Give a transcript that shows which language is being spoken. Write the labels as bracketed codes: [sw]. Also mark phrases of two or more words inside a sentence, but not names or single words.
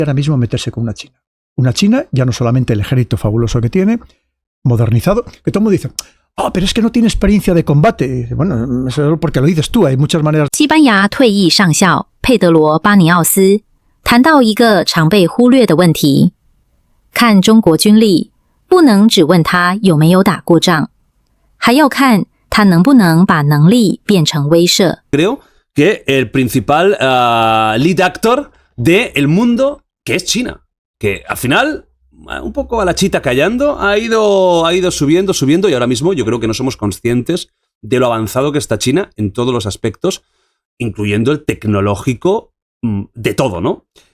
[es] ahora mismo meterse con una China. Una China, ya no solamente el ejército fabuloso que tiene, modernizado, que todo el mundo dice, pero es que no tiene experiencia de combate. Bueno, eso es porque lo dices tú, hay muchas maneras. [zh] 西班牙退役上校佩德罗·巴尼奥斯谈到一个常被忽略的问题：看中国军力，不能只问他有没有打过仗，还要看他能不能把能力变成威慑。 [es] Creo que el principal [en] lead actor [es] del mundo, que es China, que al final, un poco a la chita callando, ha ido subiendo y ahora mismo yo creo que no somos conscientes de lo avanzado que está China en todos los aspectos, incluyendo el tecnológico de todo, ¿no?